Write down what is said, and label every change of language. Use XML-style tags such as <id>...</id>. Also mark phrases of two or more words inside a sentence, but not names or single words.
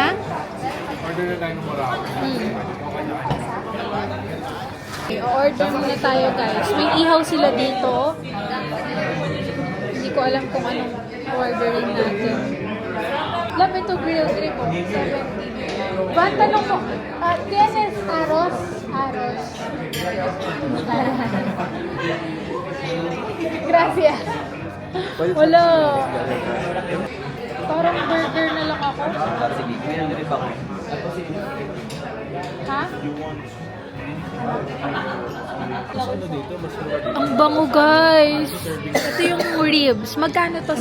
<tl>Order na tayo ng Morocco. I-order muna tayo, guys. May ihaw sila dito. Hindi ko alam kung anong ordering natin. Love ito</tl> <en>grilled rib,</en> <tl>70. Ba, tanong ko,</tl> <es>¿tienes arroz? Arroz. Gracias.</es> <tl>Wala. Parang burger na lang ako. Sige, kaya na rin ako. Ha? Ano dito? Mas mura dito. Ang bango, guys. Ito yung ribs. Magkano to?</tl>